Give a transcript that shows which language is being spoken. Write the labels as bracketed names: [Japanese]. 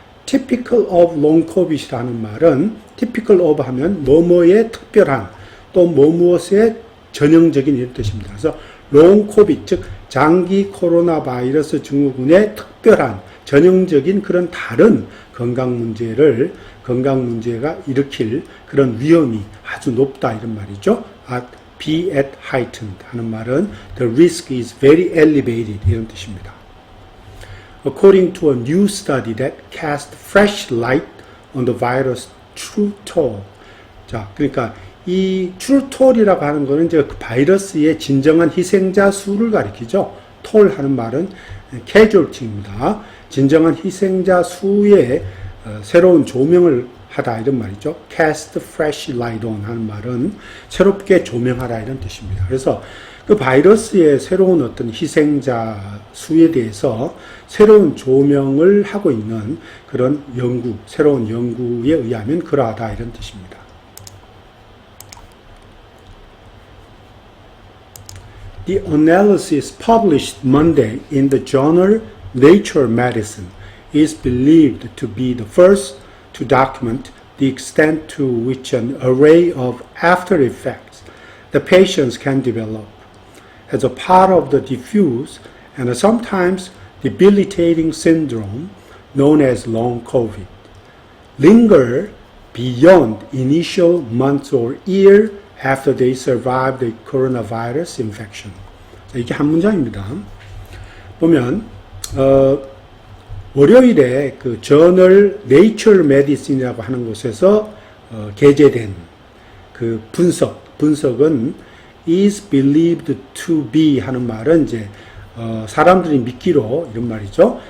[English] typical of long COVID [Korean] 이라는 말은 typical of 하면 뭐뭐의 특별한 또 무엇의 전형적인 이런 뜻입니다. 그래서 long COVID 즉 장기 코로나 바이러스 증후군의 특별한 전형적인 그런 다른 건강 문제가 일으킬 그런 위험이 아주 높다 이런 말이죠. [English] be at heightened [Korean] 하는 말은 [English] the risk is very elevated [Korean] 이런 뜻입니다. [English] According to a new study that cast fresh light on the virus true toll. [Korean] 자, 그러니까 이 true toll이라고 하는 거는 이제 그 바이러스의 진정한 희생자 수를 가리키죠. toll 하는 말은 casualty입니다. 진정한 희생자 수에 새로운 조명을 하다 이런 말이죠. [English] cast fresh light on [Korean] 하는 말은 새롭게 조명하라 이런 뜻입니다. 그래서 그 바이러스의 새로운 어떤 희생자 수에 대해서 새로운 조명을 하고 있는 그런 새로운 연구에 의하면 그러하다 이런 뜻입니다. [English] The analysis published Monday in the journal Nature Medicine is believed to be the first to document the extent to which an array of after effects the patients can develop as a part of the diffuse and sometimes debilitating syndrome known as long COVID, linger beyond initial months or year after they survive the coronavirus infection. [Korean] 이게 한 문장입니다. 보면 월요일에 그 저널 네이처 메디신이라고 하는 곳에서 게재된 그 분석은 [English] is believed to be [Korean] 하는 말은 이제 사람들이 믿기로 이런 말이죠.